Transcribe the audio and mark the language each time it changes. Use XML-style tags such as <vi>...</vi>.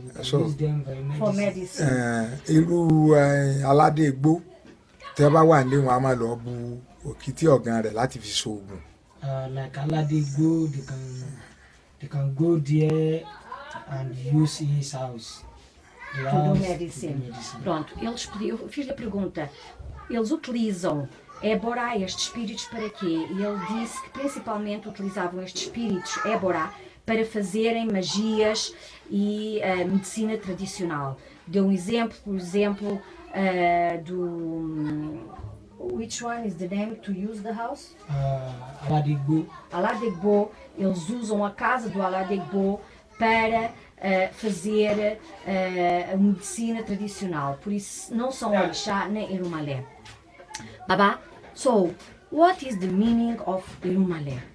<en>We can use them for medicine.</en> <yo>Irú aládé igbó tí a bá wà ní wọn a máa lọ bu òkìtì ọ̀gàn rẹ̀ láti fi sóògùn.</yo> <en>Like Aládé Igbó, they can go there and use his house.</en> <pt>Tudo medicine. Pronto, eu fiz a pergunta. Eles utilizam Ébora, estes espíritos, para quê? E ele disse que principalmente utilizavam estes espíritos Ébora para fazerem magias e medicina tradicional. Deu um exemplo, por exemplo, do...</pt> <en>Which one is the name to use the house?</en> <yo>Aládé Igbó. Aládé Igbó.</yo> <pt>Eles usam a casa do Aládé Igbó para fazer a medicina tradicional. Por isso não são Orixá nem Irumale.</pt> <en>Baba, so what is the meaning of Irumale?</en>